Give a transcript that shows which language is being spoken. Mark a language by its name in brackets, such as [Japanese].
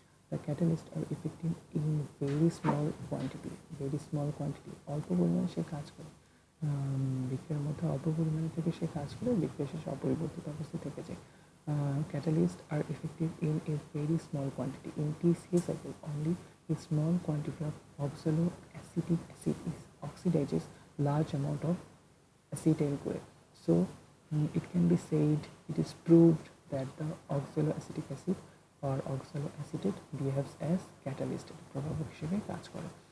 [English] The catalysts are effective in very small quantity. [Bangla] অল্প পরিমাণে সে কাজ করে, বিক্রিয়ার মধ্যে অল্প পরিমাণে থেকে সে কাজ করে বিক্রিয়া শেষে অপরিবর্তিত অবস্থায় থেকে যায়। [English] Catalysts are effective in a very small quantity. In TCA cycle, only a small quantity of oxaloacetic acid oxidizes large amount of acetyl-CoA. So it can be said, it is proved that the oxaloacetic acid or oxaloacetate behaves as catalyst, [Bangla] প্রভাবক হিসেবে কাজ করে।